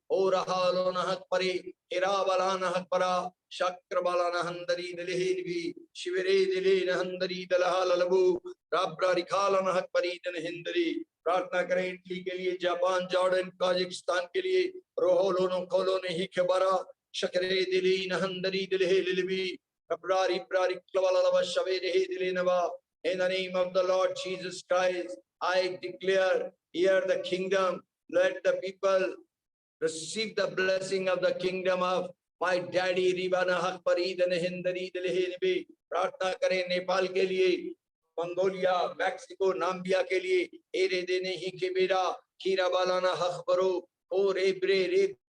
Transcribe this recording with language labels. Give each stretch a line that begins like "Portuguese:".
Hindi: ओ रहा लो नहक परे हेरा बला नहक परा शक्र बला नहंदरी दिलहे निबी शिवरे दिले नहंदरी दलहा ललबू राब्रा रिखाला नहक परी दन हिंदरी। प्रार्थना करें इटली के लिए, जापान, जॉर्डन, काजाकिस्तान के लिए। रोहो लोनो खोलो ने ही खबरा शकरे दिली नहंदरी दिलहे लिलबी रब्रारी प्रारी क्लवाला लवा शवे रहे दिले नवा।
English: In the name of the Lord Jesus Christ, I declare here the kingdom. Let the people receive the blessing of the kingdom of my daddy Ribana Hakpari Dhan Hindari Dilhe।
Hindi: प्रार्थना करें नेपाल के लिए, मंगोलिया, मैक्सिको, नाम्बिया के लिए। Array देने ही के बेरा खीरा बालाना हखबरो ओ रे ब्रे रे